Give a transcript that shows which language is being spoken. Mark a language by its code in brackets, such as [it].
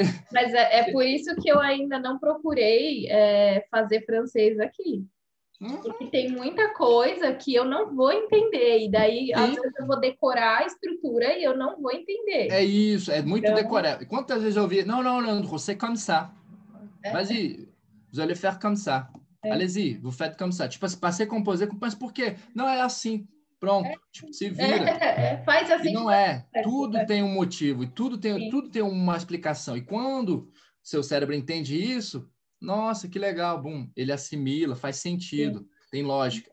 [pt] Mas é por isso que eu ainda não procurei fazer francês aqui. Porque tem muita coisa que eu não vou entender. E daí, às vezes, eu vou decorar a estrutura e eu não vou entender. É isso, é muito decorar. Quantas vezes eu ouvi, não, Leandro, [fr] c'est comme ça. Vas-y, vous allez faire comme ça. Allez-y, vous faites comme ça. [pt] Tipo, passei a composer, mas por quê? Não é assim. Pronto, tipo, se vira. Faz assim. E não tudo tem um motivo, e tudo tem uma explicação. E quando seu cérebro entende isso, nossa, que legal, bum, ele assimila, faz sentido, tem lógica.